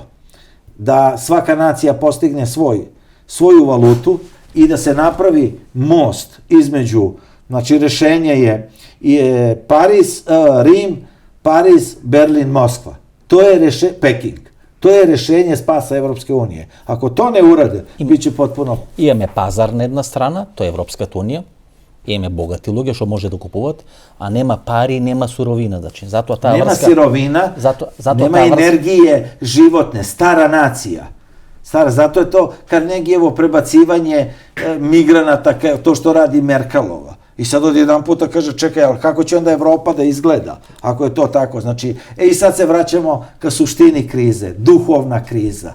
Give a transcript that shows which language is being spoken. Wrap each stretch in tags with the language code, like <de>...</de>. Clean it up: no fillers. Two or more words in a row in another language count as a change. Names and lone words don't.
<sr>Da svaka nacija postigne svoju valutu i da se napravi most između, znači rešenje je Rim, Pariz, Berlin, Moskva. To je Peking. To je rešenje spasa Evropske unije. Ako to ne urade, bit će potpuno... Imamo pazarna jedna strana, to je Evropska unija,</sr> <mk>Имаме богати луѓе што може да купуваат, а нема пари, нема суровина, значи. Затоа таа Нема врска,</mk> <sr>sirovina, nema energije životne, stara nacija. Zato je to Carnegievo prebacivanje migranata, to što radi Merkelova. I sad od jedan puta kaže, čekaj, ali kako će onda Evropa da izgleda, ako je to tako? Znači, i sad se vraćamo ka suštini krize, duhovna kriza.</sr>